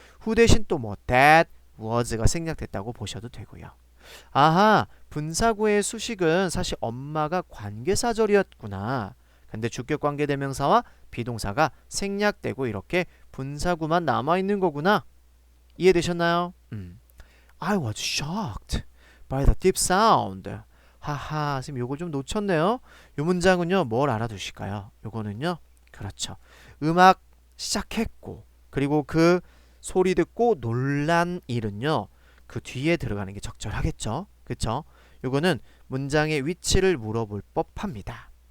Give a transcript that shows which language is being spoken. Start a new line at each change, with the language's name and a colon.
Korean: who 대신 또 뭐 that, was가 생략됐다고 보셔도 되고요. 아하, 분사구의 수식은 사실 엄마가 관계사절이었구나. 근데 주격관계대명사와 비동사가 생략되고 이렇게 분사구만 남아있는 거구나. 이해되셨나요?
English: I was shocked by the deep sound.
Korean: 하하, 선생님 요거 좀 놓쳤네요. 요 문장은요, 뭘 알아두실까요? 요거는요, 그렇죠. 음악 시작했고 그리고 그 소리 듣고 놀란 일은요, 그 뒤에 들어가는 게 적절하겠죠. 그쵸? 요거는 문장의 위치를 물어볼 법합니다.